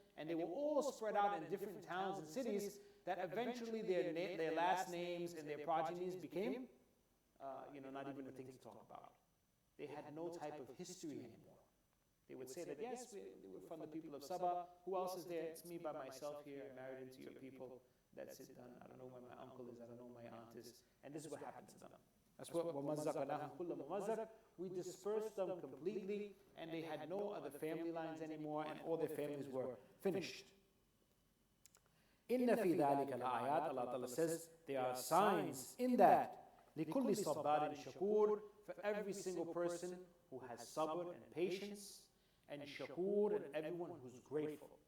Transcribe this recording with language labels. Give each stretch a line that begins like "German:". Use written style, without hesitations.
English: And they were all spread out in different towns and cities that eventually their last names and their progenies became, not even a thing to talk about. They had no type of history anymore. They would say that, yes, we were from the people of Saba. Who else is there? It's me by myself here. I married into your people. That's it, done. I don't know where my uncle is. I don't know where my aunt is. And this is what happened to them. That's what
Arabic: وَمَزَّقَنَاهُمْ كُلَّ مُمَزَّقٍ.
English: We dispersed them completely, and they had no other family lines anymore, and all their families were finished.
Arabic: إِنَّ فِي ذَلِكَ لَآيَاتٍ,
English: Allah Ta'ala says, there are signs in that.
Arabic: لِكُلِّ صَبَّارٍ شَكُورٍ,
English: for every single person who has sabr and patience, and shakur, and everyone who's grateful.